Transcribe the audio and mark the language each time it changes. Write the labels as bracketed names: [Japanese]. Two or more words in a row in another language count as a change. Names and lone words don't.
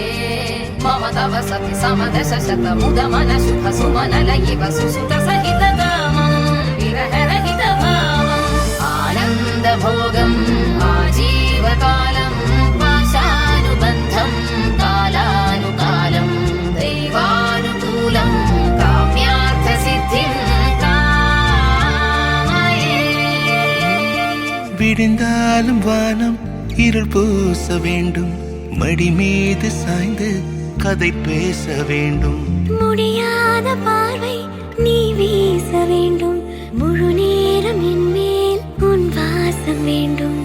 [Sanskrit] मम तव सति समदश शत मुद मन शुभ सुमन लयिव सुसुत सहित कामं विरह रहित भावम् आनंद भोगम् आजीवकालम् पाशानुबन्धम् कालानुकालम् दैवानुकूलम् काम्यार्थ सिद्धिं कामये [Tamil] விடிந்தாலும் வானம் இருள் பூச வேண்டும் மடி மீது சாய்ந்து கதை பேச வேண்டும் முடியாத பார்வை நீ வீச வேண்டும் முழு நேரம் என் மேல் உன் வாசம் வேண்டும்